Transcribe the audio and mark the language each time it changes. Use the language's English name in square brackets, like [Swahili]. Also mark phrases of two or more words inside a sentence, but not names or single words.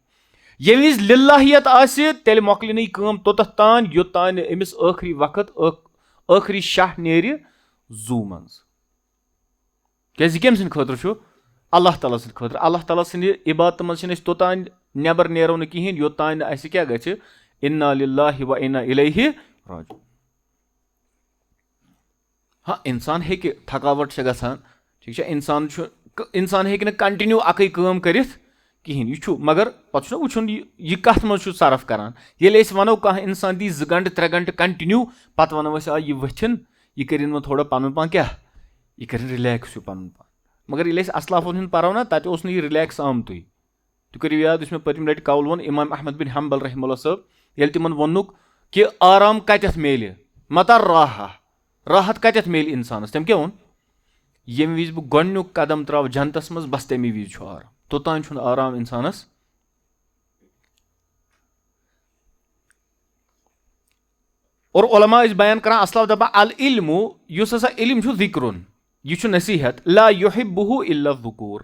[Kashmiri] ییٚمہِ وِزِ للٰہیت آسہِ تیٚلہِ مۄکلہِ نہٕ یہِ کٲم توٚتتھ تانۍ یوٚتانۍ نہٕ أمِس ٲخری وقت ٲخری شاہ نیرِ زوٗ منٛز. کیازِ یہِ کٔمۍ سٕنٛدِ خٲطرٕ چھُ؟ اللہ تعالیٰ سٕنٛدِ خٲطرٕ. اللہ تعالیٰ سٕنٛدِ عبادتہٕ منٛز چھِنہٕ أسۍ توٚتانۍ نٮ۪بر نیرو نہٕ کِہینۍ یوٚتانۍ نہٕ اَسہِ کیاہ گژھِ [Arabic] اِنّا لِلّٰہِ و اِنّا اِلیہِ راجعوٗن. [Kashmiri] ہاں اِنسان ہیٚکہِ تھکاوٹ چھِ گژھان ٹھیٖک چھا, اِنسان ہیٚکہِ نہٕ کنٹِنیوٗ اکٕے کٲم کٔرِتھ کِہینۍ, یہِ چھُ مگر پتہٕ چھُنہ وٕچھُن یہِ کتھ منٛز چھُ صرف کران. ییٚلہِ أسۍ ونو کانٛہہ اِنسان دی 2 گنٹہٕ 3 گنٹہٕ کنٹِنیوٗ, پتہٕ ونو أسۍ یہِ ؤتھِنۍ یہِ کٔرِنۍ وۄنۍ تھوڑا پنُن پان کیاہ, یہِ کٔرِنۍ رِلیکٕس ہیوٗ پنُن پان. مگر ییٚلہِ أسۍ اسلافن ہُنٛد پرو نا تتہِ اوس نہٕ یہِ رِلیکٕس آمتُے. تُہۍ کٔرِو یاد یُس مےٚ پٔتمہِ لٹہِ قول ووٚن امام احمد بن حنبل [Arabic] رحمہ اللہ [Kashmiri] صٲب, ییٚلہِ تِمن ووٚنُکھ کہِ آرام کتٮ۪تھ میلہِ, مطا راحت کتٮ۪تھ میلہِ انسانس, تٔمۍ کیاہ ووٚن, ییٚمہِ وِزِ بہٕ گۄڈنیُک قدم تراوٕ جنتس منٛز بس تمی وِزِ چھُ آرام, توٚتانۍ چھُنہٕ آرام انسانس. اور علما ٲسۍ بیان کران اسلاف دپان العلم یُس ہسا علم چھُ ذِکرُن, یہِ چھُ نصیحت, [Arabic] لا یحبہ الا الذکور.